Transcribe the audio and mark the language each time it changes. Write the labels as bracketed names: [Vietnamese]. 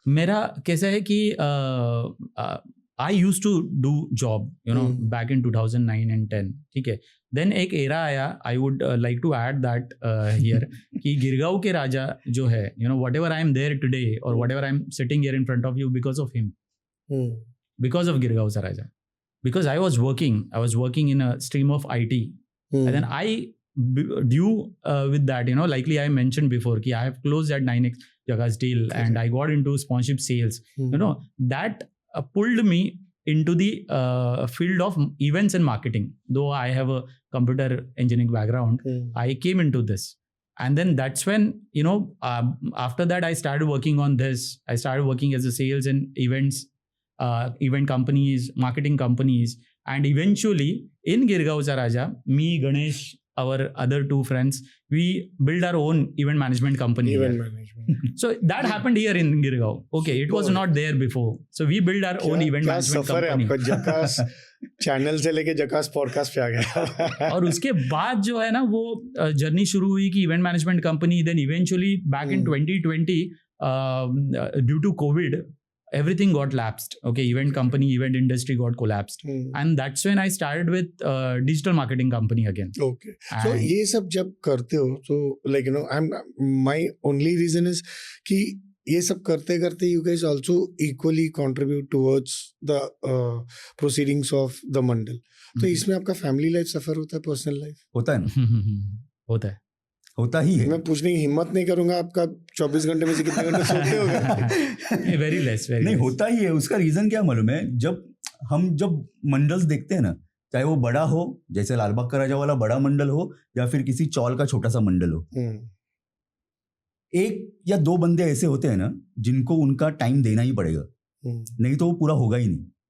[Hindi] मेरा कैसा है कि [English] I use to do job back in 2009 and 10. ठीक है, then एक एरा आया. I would like to add that here [Hindi] कि गिरगांव के राजा जो है, [English] Whatever I am there today और whatever I am sitting here in front of you because of him, because of Girgaon सा राजा. Because I was working in a stream of IT, and then I due with that, likely I mentioned before कि I have closed that 9x Jaga's deal, and I got into sponsorship sales. That pulled me into the field of events and marketing. Though I have a computer engineering background, I came into this, and then that's when after that I started working on this. I started working as a sales and events. Event companies, marketing companies, and eventually in Girgaoncha Raja, me, Ganesh, our other two friends, we built our own event management company. Event management. So that happened here in Girgaon. Okay, it was not there before. So we built our own event management company. [Hindi] आपका जकास channel से लेके जकास podcast पे आ गया. और उसके बाद जो है ना वो जर्नी शुरू हुई कि event management company. [English] Then eventually back in 2020 due to Covid everything got lapsed. Okay, event company, event industry got collapsed, and that's when I started with digital marketing company again. Okay, so [Hindi] ये सब जब करते हो तो [English] like my only reason is [Hindi] कि ये सब करते करते [English] you guys also equally contribute towards the proceedings of the mandal. [Hindi] तो इसमें आपका फैमिली लाइफ सफर होता है, पर्सनल लाइफ होता है ना? होता ही है. मैं पूछने की हिम्मत नहीं करूंगा आपका 24 घंटे में से कितने घंटे सोते होगे? [English] Very less. [Hindi] नहीं, होता ही है. उसका रीजन क्या मालूम है? जब मंडल्स देखते हैं ना, चाहे वो बड़ा हो, जैसे लालबाग का राजा वाला बड़ा मंडल हो, या फिर किसी चौल का छोटा सा मंडल हो, एक या दो बंदे ऐसे होते हैं ना जिनको उनका टाइम देना ही पड़ेगा, नहीं तो वो पूरा होगा ही नहीं.